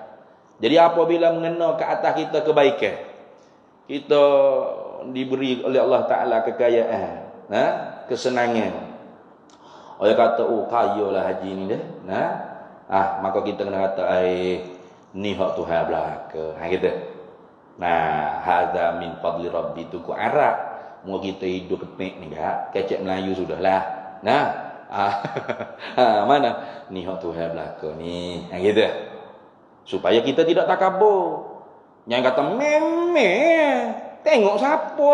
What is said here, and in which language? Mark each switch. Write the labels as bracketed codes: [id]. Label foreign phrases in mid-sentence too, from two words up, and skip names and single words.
[ms] Jadi apabila mengena ke atas kita kebaikan, kita diberi oleh Allah Ta'ala kekayaan, kesenangan. Orang kata, kayalah haji ni dah. Maka kita kena kata, ni hak Tuhan belaka. Gitu. [ar] هذا من فضل ربي, [ms] tu ku Arab. Mau kita hidup ketik ni gak, kecek Melayu sudahlah. Mana? Ni hak Tuhan belaka ni. Gitu. Supaya kita tidak takabur. Yang kata memeh, tengok siapa apa.